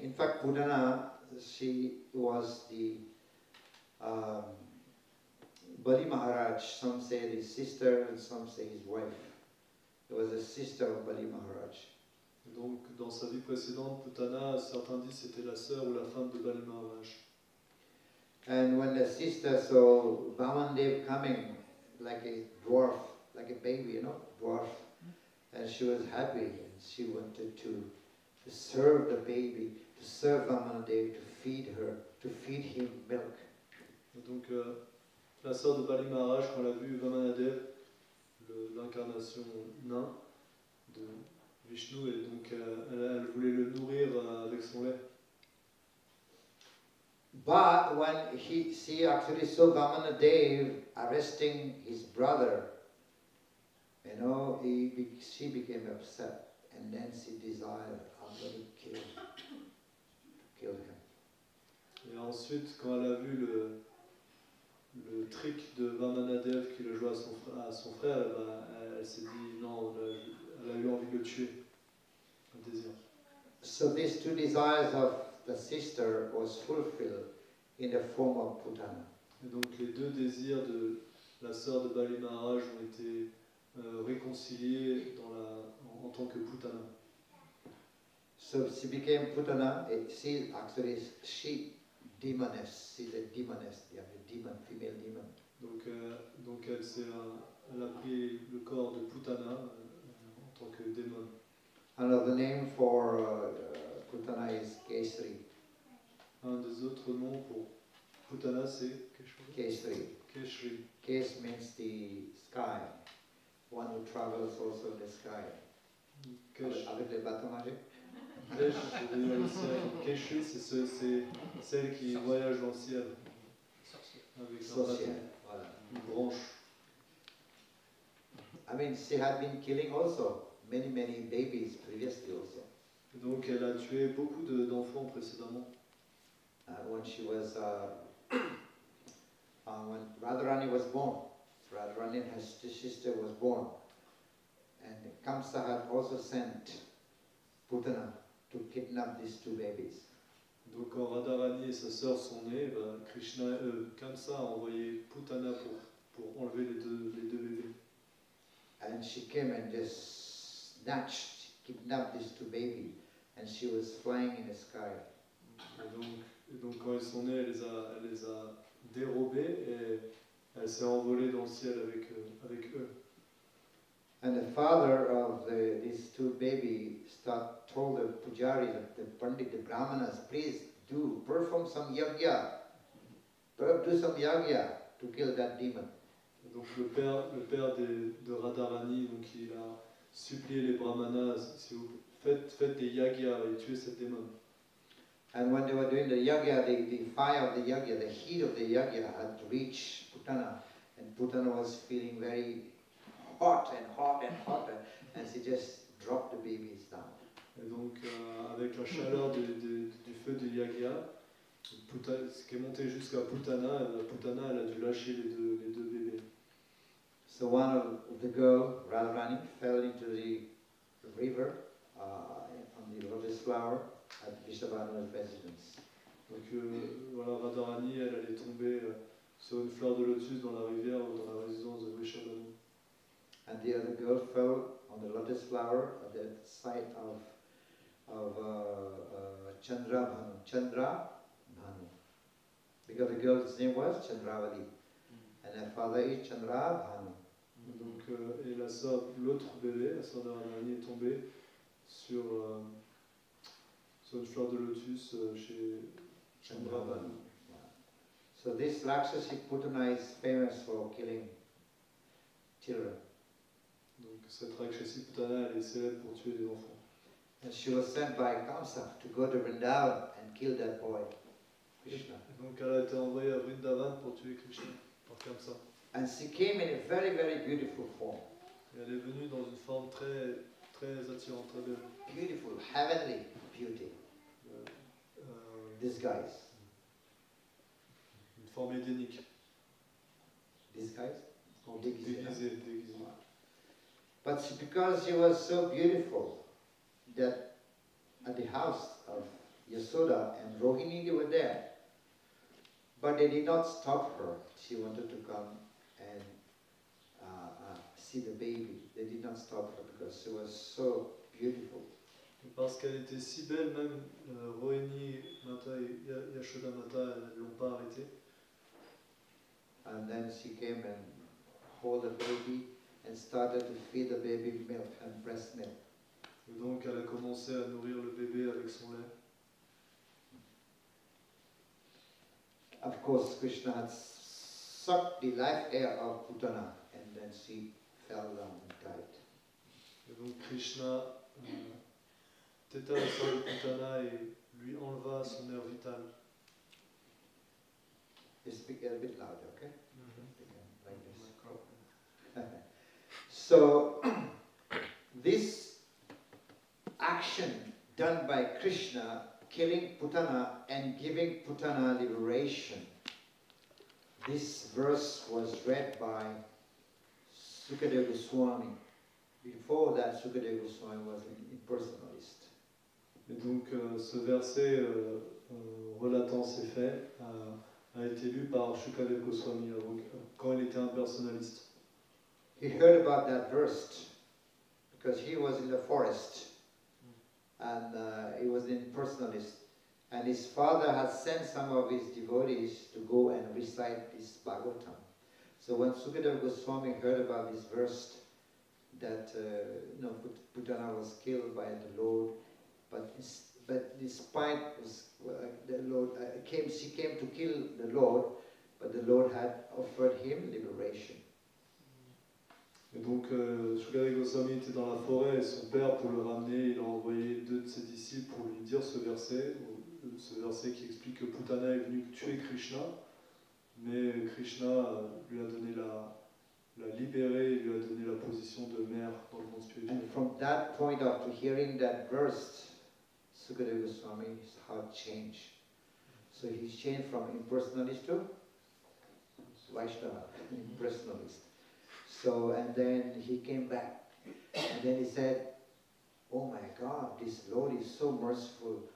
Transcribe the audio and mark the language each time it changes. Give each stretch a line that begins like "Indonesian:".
English: In fact, Putana, she was the Bali Maharaj. Some say his sister, and some say his wife. It was a sister of Bali Maharaj.
French: Donc dans sa vie précédente, Putana, certains disent c'était la sœur ou la femme de Bali Maharaj.
English: And when the sister saw Vamandev coming, like a dwarf, like a baby, dwarf, and she was happy, and she wanted to serve the baby, to serve Vamandev, to feed him milk.
French: Et donc la sœur de Bali Maharaj, quand elle a vu Vamanadev, l'incarnation nain de Vishnu, et donc elle voulait le nourrir avec son lait.
English: But when she actually saw Vamanadev arresting his brother, she became upset, and then she desired, I'm going to kill him.
French: Et ensuite, quand elle a vu le trick de Vamanadev qui le jouait à son frère, elle s'est dit non, elle a eu envie de le tuer, un désir.
English: So these two desires of the sister was fulfilled in the form of Putana.
French: Et donc les deux désirs de la sœur de Bali Maharaj ont été réconciliés en tant que Putana.
English: So she became Putana. She demoness. She's a demoness. Yeah, a demon, female demon.
French: Donc elle a pris le corps de Putana en tant que démon.
English: Another name for Putana is Kesari.
French: Un des autres noms pour Putana, c'est Kesari. Keshri.
English: Kes means the sky. One who travels also in the sky.
French: Avec les bateaux magiques. Keshri, c'est celle qui voyage dans le ciel. Avec un bateau, Voilà. une branche.
English: I mean, she had been killing also many babies previously also.
French: Et donc elle a tué beaucoup d'enfants précédemment.
English: When she was, when Radharani was born, Radharani and her sister was born, and Kamsa had also sent Putana to kidnap these two babies.
French: Donc quand Radharani et sa sœur sont nés, Kamsa a envoyé Putana pour enlever les deux bébés.
English: And she came and just kidnapped these two babies, and she was flying in the sky.
French: Et donc quand ils sont nés, elle les a dérobés et elle s'est envolée dans le ciel avec eux.
English: And the father of these two babies told the pujari, the pandit, the brahmanas, please perform some yagya, do some yagya to kill that demon.
French: Et donc le père de Radharani, donc il a supplié les brahmanas, si vous faites des yagyas et tuez cette démon.
English: And when they were doing the yagya, the fire of the yagya, the heat of the yagya had reached Putana, and Putana was feeling very hot, and she just dropped the babies down.
French: Et donc avec la chaleur du feu de yagya, ce qui est monté jusqu'à Putana elle a dû lâcher les deux bébés.
English: So one of the girl, Radharani, fell into the river on the lotus flower at Vishwabhanu's residence.
French: Donc voilà, Radharani, elle allait tomber sur une fleur de lotus dans la rivière ou dans la résidence de Vrishabhanu.
English: And the other girl fell on the lotus flower at the site of Chandra Bhanu. Because the girl's name was Chandravati, and her father is Chandra Bhanu.
French: Donc, et la sœur, l'autre bébé, la sœur de Radharani, est tombée sur une fleur de lotus chez Chandra.
English: So this Rakshasi Putana is famous for killing children.
French: Donc cette Rakshasi Putana, elle est célèbre pour tuer des enfants.
English: And she was sent by Kamsa to go to Vrindavan and kill that boy, Krishna.
French: Donc elle a été envoyée à Vrindavan pour tuer Krishna, par Kamsa.
English: And she came in a very, very beautiful form.
French: Et elle est venue dans une forme très, très attirante, très belle.
English: Beautiful, heavenly beauty. Disguise.
French: Une forme édénique.
English: Disguise?
French: Déguisée.
English: But because she was so beautiful that at the house of Yasoda and Rohini, they were there. But they did not stop her. She wanted to come and see the baby. They did not stop her because she was so beautiful.
French: Parce qu'elle était si belle, même Rohini Mata et Yashoda Mata ne l'ont pas arrêtée.
English: And then she came and hold the baby and started to feed the baby milk and breast milk.
French: Et donc elle a commencé à nourrir le bébé avec son lait.
English: Of course, Krishna had sucked the life air of Putana, and then she fell down and died.
French: Et donc Krishna têta le sang de Putana et lui enleva son air vital.
English: You speak a bit louder, okay? Like this. So, this action done by Krishna, killing Putana and giving Putana liberation, this verse was read by Sukadeva Goswami. Before that, Sukadeva Goswami was an impersonalist.
French: Et donc ce verset relatant ces faits a été lu par Shukadev Goswami quand il était un personnaliste.
English: He heard about that verse because he was in the forest and he was an impersonalist. And his father had sent some of his devotees to go and recite this Bhagavatam. So when Sukadeva Goswami heard about this verse, that Putana was killed by the Lord, but despite the Lord she came to kill the Lord, but the Lord had offered him liberation.
French: Et donc Sukadeva Goswami était dans la forêt et son père, pour le ramener, il a envoyé 2 de ses disciples pour lui dire ce verset qui explique que Putana est venu tuer Krishna, mais Krishna lui a donné l'a libéré, lui a donné la position de mère dans le monde spirituel.
English: And from that point after hearing that verse, Sukadeva Goswami's heart changed. So he changed from impersonalist to Vaishnava, impersonalist. So, and then he came back, and then he said, oh my God, this Lord is so merciful.